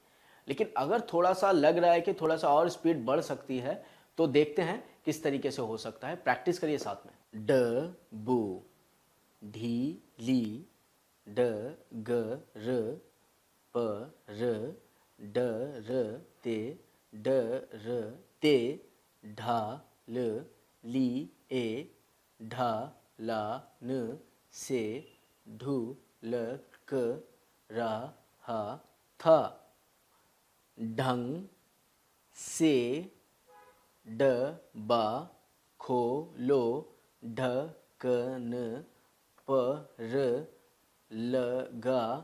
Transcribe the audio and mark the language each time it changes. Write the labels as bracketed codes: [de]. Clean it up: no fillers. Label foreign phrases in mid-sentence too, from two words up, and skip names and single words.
[hi] लेकिन अगर थोड़ा सा लग रहा है कि थोड़ा सा और स्पीड बढ़ सकती है, तो देखते हैं किस तरीके से हो सकता है। प्रैक्टिस करिए साथ में। ड बू ढी ली ड ग र प र ड र ते ड र ते ढा ल ली ए ढा ला न से ढू ल क रा हा था ढंग से ड बा खोलो ढक्कन पर लगा